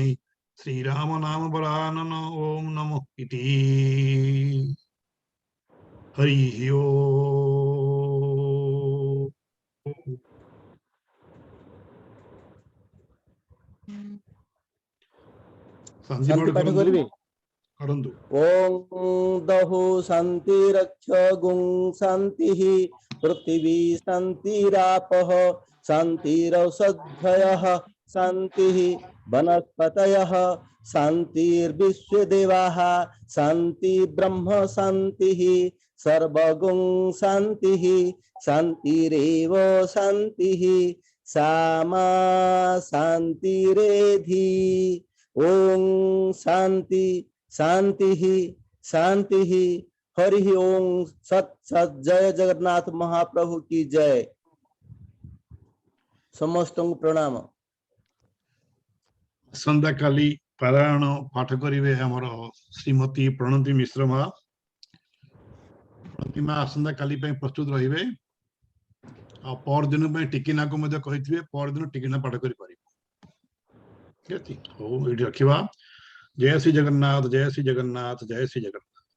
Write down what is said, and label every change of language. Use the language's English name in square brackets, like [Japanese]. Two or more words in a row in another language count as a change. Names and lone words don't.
[Sanskrit] श्रीराम नाम वरानन ओम नमो इति। हरि ओम। [Odia] ଶାନ୍ତି ପାଠ କରିବେ करंतु [Sanskrit] ओम दहु शांति रक्ष गुं शांति पृथ्वी शांतिरापः शांतिरौषधयः शांति वनस्पतयः शांतिर्विश्वदेवाः शांति ब्रह्म शांति सर्वगुं शांति शांतिरेव शांति सामा शांतिरेधि। ओम शांति शांति शांति हरि ओम। [Odia] ସତ ସତ ଜୟ ଜଗନ୍ନାଥ ମହାପ୍ରଭୁ କି ଜୟ। ସମସ୍ତ ପ୍ରଣାମ। ସନ୍ଧ୍ୟା କାଳୀ ପାରାୟଣ ପାଠ କରିବେ ଆମର ଶ୍ରୀମତୀ ପ୍ରଣତି ମିଶ୍ର ମା। ପ୍ରଣତି ମା ସନ୍ଧ୍ୟା କାଳୀ ପେ ପ୍ରସ୍ତୁତ ରହିବେ ଆ ପର ଦିନ ପେ ଟିକିନା କୁ ମଧ୍ୟ କହିଥିବେ ପର ଦିନ ଟିକିନା ପାଠ କରି ପାରି। ଠିକ ଅଛି ହୋ ଏଡି ରଖିବା। ଜୟ ଶ୍ରୀ ଜଗନ୍ନାଥ ଜୟ ଶ୍ରୀ ଜଗନ୍ନାଥ ଜୟ ଶ୍ରୀ ଜଗନ୍ନାଥ।